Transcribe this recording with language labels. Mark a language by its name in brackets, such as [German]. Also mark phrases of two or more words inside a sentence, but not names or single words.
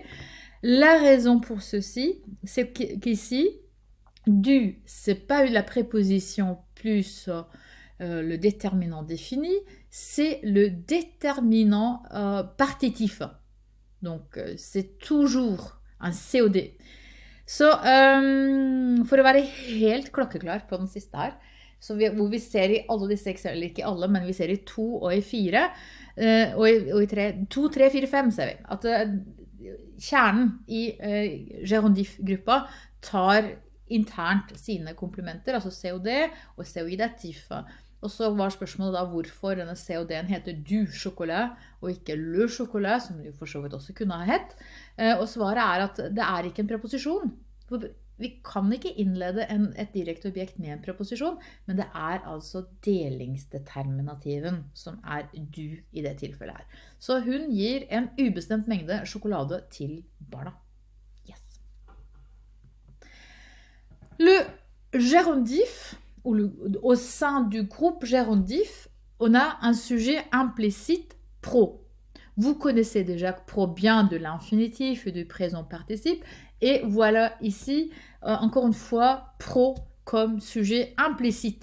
[French] La raison pour ceci, c'est qu'ici, du, c'est pas la préposition plus le déterminant défini, c'est le déterminant partitif. Donc, c'est toujours un COD. [Norwegian] Så for å være helt klokkeklar på den siste her, hvor vi ser i alle disse eksemplene, ikke alle, men vi ser i 2 og i 4, og i 3, 2, 3, 4, 5 ser vi, at kjernen i gerondif-gruppa tar internt sine komplementer, altså COD og COI datif. Og så var spørsmålet da hvorfor denne COD-en heter [French] du chocolat [Norwegian] og ikke [French] le chocolat, [Norwegian] som det for så vidt også kunne ha hett. Og svaret er at det er ikke en preposisjon. vi kan ikke innlede et direkte objekt med en preposisjon, men det altså delingsdeterminativen som du i det tilfellet her. Så hun gir en ubestemt mengde sjokolade til barna. Yes. [French] Le gérondif, au sein du groupe gérondif, on a un sujet implicite pro. Vous connaissez déjà pro bien de l'infinitif et du présent participe. Et voilà ici, encore une fois, pro comme sujet implicite.